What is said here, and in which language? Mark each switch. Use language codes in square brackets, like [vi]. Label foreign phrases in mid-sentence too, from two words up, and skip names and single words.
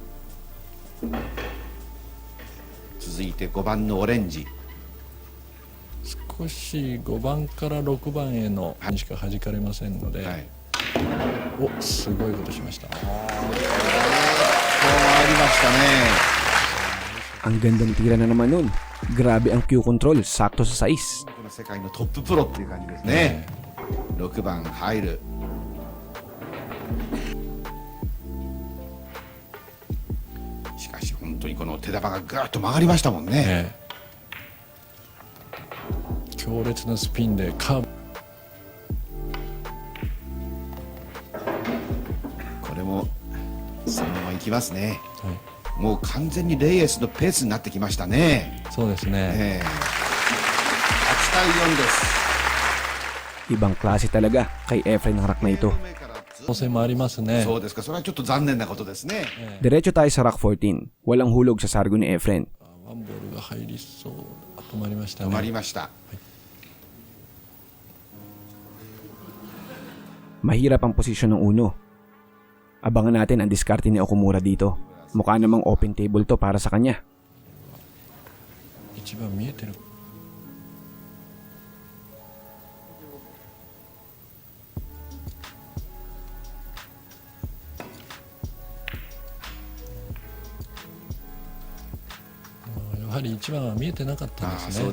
[ja] 続いて5番のオレンジ。少し5番から6番へのにしか弾かれませんので、はい。お、すごいことしました。こう回りましたね。 [tl] Ang gandang tira na naman nun. Grabe ang [en] Q control, [tl] sakto sa sais. [ja] この世界のトッププロっていう感じですね。6番入る。しかし本当にこの手玉がぐーっと曲がりましたもんね。ええ強烈なスピンでカーブ。これもそのままいきますね。はい、もう完全にレイエスのペースになってきましたね。そうですね。 8対4です。 [tl] Ibang klase talaga kay Efren ng Rack na ito. [ja] 当選もありますね。そうですか。それはちょっと残念なことですね。 [tl] Diretso tayo sa Rack 14. Walang hulog sa sargo ni Efren. [ja] ワンボールが入りそう。止まりました止ね。まりました。 [tl] Mahirap ang posisyon ng uno. Abangan natin ang diskarte ni Okumura dito. Mukha namang open table to para sa kanya. [ja] 一番見えてる。やはり一番は見えてなかったんですね。